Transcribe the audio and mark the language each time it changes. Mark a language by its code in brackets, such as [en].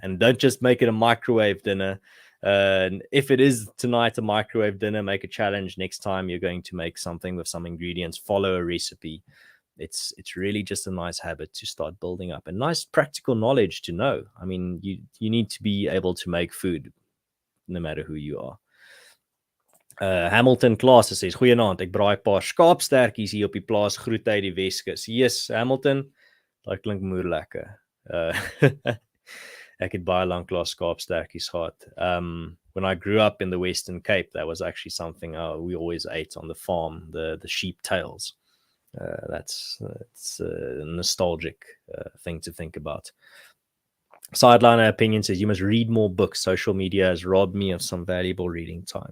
[en] And don't just make it a microwave dinner. If it is tonight a microwave dinner, make a challenge. Next time you're going to make something with some ingredients, follow a recipe. It's really just a nice habit to start building up, and nice practical knowledge to know. I mean, you need to be able to make food no matter who you are. [af] Hamilton Klaasse sê goeienaand, ek braai 'n paar skaapstertjies hier op die plaas, groete uit die Weskus. Yes, Hamilton, daai klink moer lekker. Ek het baie lank klaar skaapstertjies gehad. [en] When I grew up in the Western Cape, that was actually something we always ate on the farm, the sheep tails. It's a nostalgic thing to think about. Sideliner Opinion says, you must read more books. Social media has robbed me of some valuable reading time.